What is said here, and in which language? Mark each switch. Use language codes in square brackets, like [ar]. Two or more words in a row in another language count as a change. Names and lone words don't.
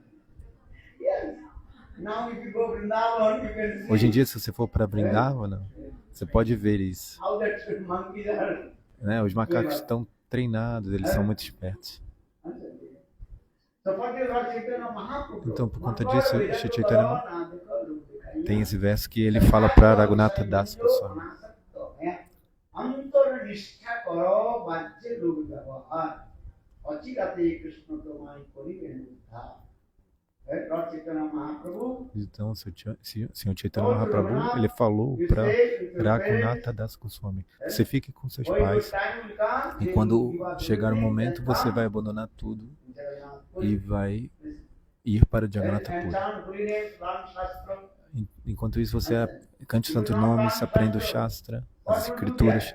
[pt] Hoje em dia, se você for para Vrindavan, você pode ver isso. Né? Os macacos estão treinados, eles são muito espertos. [en] So for this Lord Chaitanya Mahaprabhu, [pt] Então, por conta disso, Shri Chaitanya tem esse verso que ele fala para Raghunatha Das Goswami. [bn] অন্তরনিষ্ঠা করো বাহ্যে লোক ব্যবহার অচিরাতে কৃষ্ণ তোমায় করিবে উদ্ধার. [en] Lord Chaitanya Mahaprabhu, [pt] Então, o Senhor Chaitanya Mahaprabhu, ele falou para Raghunatha Das Goswami: você fique com seus pais e quando chegar o momento você vai abandonar tudo e vai ir para Jagannatha Puri. Enquanto isso, você cante os santos nomes, aprenda o Shastra, as escrituras.